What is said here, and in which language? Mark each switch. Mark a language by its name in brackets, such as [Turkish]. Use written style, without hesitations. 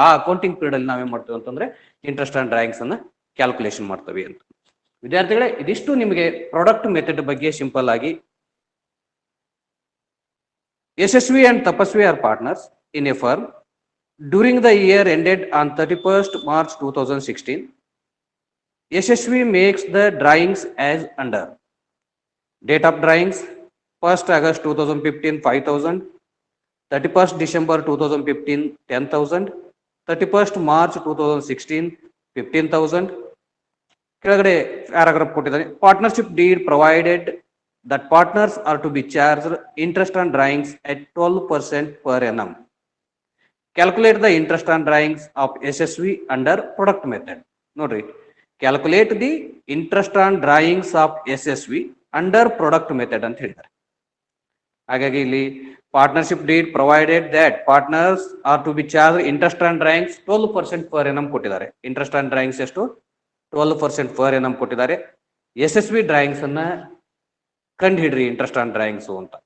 [Kannada] ಆ accounting period ಅಲ್ಲಿ ನಾವೇನ್ ಮಾಡ್ತೇವೆ ಅಂತಂದ್ರೆ ಇಂಟ್ರೆಸ್ಟ್ ಆನ್ ಡ್ರಾಯಿಂಗ್ಸ್ ಅನ್ನ ಕ್ಯಾಲ್ಕುಲೇಷನ್ ಮಾಡ್ತೇವೆ ಅಂತ. ವಿದ್ಯಾರ್ಥಿಗಳೇ, ಇದಿಷ್ಟು ನಿಮಗೆ ಪ್ರಾಡಕ್ಟ್ ಮೆಥಡ್ ಬಗ್ಗೆ ಸಿಂಪಲ್ ಆಗಿ. [English] Yashasvi and Tapasvi are partners in a firm during the year ended on 31st March 2016. Yashasvi makes the drawings as under. Date of drawings 1st August 2015 5,000, 31st December 2015 10,000, 31st March 2016 15,000. [Kannada] ಕೆಳಗಡೆ paragraph ಕೊಟ್ಟಿದ್ದಾರೆ. [English] Partnership deed provided that partners are to be charged interest on drawings at 12% per annum. Calculate the interest on drawings of SSV under product method. [Kannada] Nodri, [English] calculate the interest on drawings of SSV under product method [Kannada] ಅಂತ ಹೇಳಿದ್ದಾರೆ. ಹಾಗಾಗಿ ಇಲ್ಲಿ [English] partnership deed provided that partners are to be charge interest on drawings 12% per annum [Kannada] ಕೊಟ್ಟಿದ್ದಾರೆ. [English] interest on drawings [Kannada] ಎಷ್ಟು? 12% per annum ಕೊಟ್ಟಿದ್ದಾರೆ. SSV drawings ಅನ್ನ ಕಂಡು ಹಿಡ್ರಿ interest on drawings ಅಂತ.